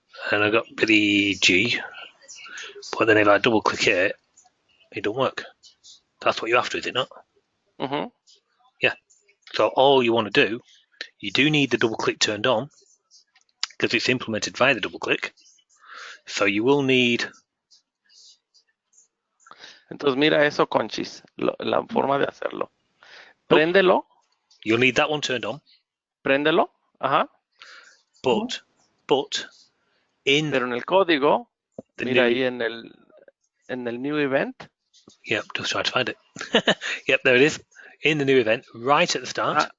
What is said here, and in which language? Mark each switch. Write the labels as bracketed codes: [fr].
[en] And I've got Billy G. But then if I double click here, it don't work. That's what you're after, is it not? Mm-hmm. Yeah. So all you want to do, you do need the double click turned on because it's implemented via the double click. So you will need. [es] Entonces mira eso, Conchis, la forma de hacerlo. Préndelo. [en] You'll need that one turned on. [es] Préndelo. Ajá. [en] But in. [es] Pero en el código, mira [en] new, [es] ahí en el new event. [en] Yep, just trying to find it. Yep, there it is. In the new event, right at the start.